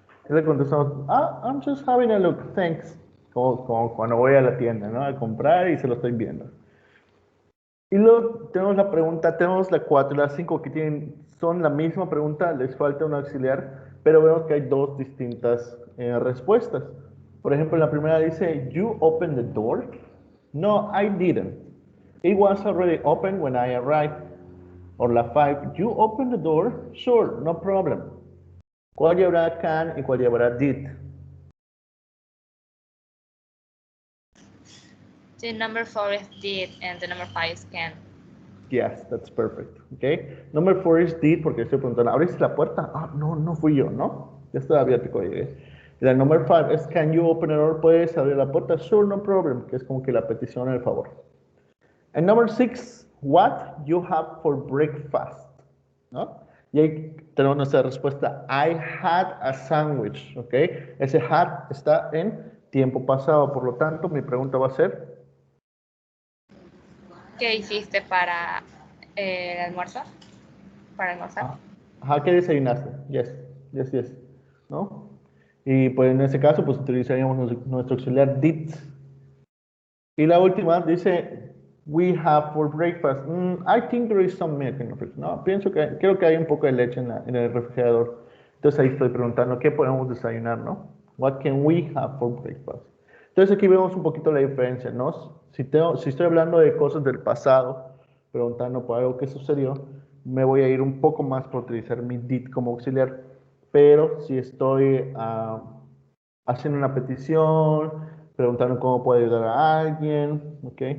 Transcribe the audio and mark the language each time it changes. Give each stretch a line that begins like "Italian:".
Spanish: Y le contestamos,
English: I'm just having a look, thanks.
Spanish: Como cuando voy a la tienda, ¿no? A comprar y se lo estoy viendo. Y luego tenemos la pregunta, tenemos la 4 y la 5 que son la misma pregunta, les falta un auxiliar, pero vemos que hay dos distintas respuestas. Por ejemplo, la primera dice,
English: you opened the door. No, I didn't. It was already open when I arrived. Or la 5, you opened the door. Sure, no problem.
Spanish: ¿Cuál llevará can y cuál llevará did?
English: The number 4 is did and the number 5 is can. Yes, that's perfect. Okay. Number 4 is did
Spanish: porque estoy preguntando, ¿abriste la puerta? Ah, no, no fui yo, ¿no? Ya estaba abierto cuando llegué. Y la number 5 es
English: can you open the door?
Spanish: ¿Puedes abrir la puerta?
English: Sure, no problem,
Spanish: que es como que la petición, el favor.
English: And number 6, what you have for breakfast, ¿no?
Spanish: Y ahí tenemos nuestra respuesta,
English: I had a sandwich,
Spanish: ¿ok? Ese had está en tiempo pasado, por lo tanto, mi pregunta va a ser, ¿Qué hiciste para el almuerzo? ¿Para almorzar? ajá, ¿qué desayunaste?
English: Yes, yes, yes,
Spanish: ¿no? Y pues en ese caso, pues utilizaríamos nuestro auxiliar did. Y la última dice,
English: we have for breakfast. I think there is some milk in the fridge.
Spanish: No, creo que hay un poco de leche en el refrigerador. Entonces ahí estoy preguntando, ¿qué podemos desayunar, no?
English: What can we have for breakfast?
Spanish: Entonces aquí vemos un poquito la diferencia, ¿no? Si estoy hablando de cosas del pasado, preguntando por algo que sucedió, me voy a ir un poco más por utilizar mi did como auxiliar. Pero si estoy haciendo una petición, preguntando cómo puedo ayudar a alguien, ¿ok?